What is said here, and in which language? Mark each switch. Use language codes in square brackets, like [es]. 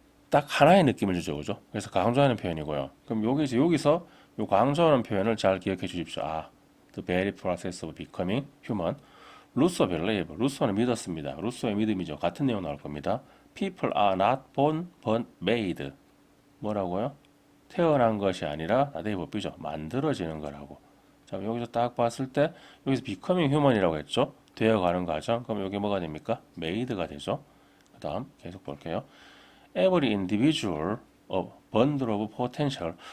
[ko] 딱 하나의 느낌을 주죠, 그죠? 그래서 강조하는 표현이고요. 그럼 여기서 요 강조하는 표현을 잘 기억해 주십시오. [en] the very process of becoming human. [ko] 루소 believe, 루소는 믿었습니다. 루소의 믿음이죠. 같은 내용 나올 겁니다. [en] People are not born but made. [ko] 뭐라고요? 태어난 것이 아니라 나대의 법비죠. 만들어지는 거라고. 자, 여기서 딱 봤을 때 여기서 becoming human이라고 했죠. 되어가는 과정. 그럼 여기 뭐가 됩니까? made가 되죠. 그 다음 계속 볼게요. [en] Every individual a bundle of potential.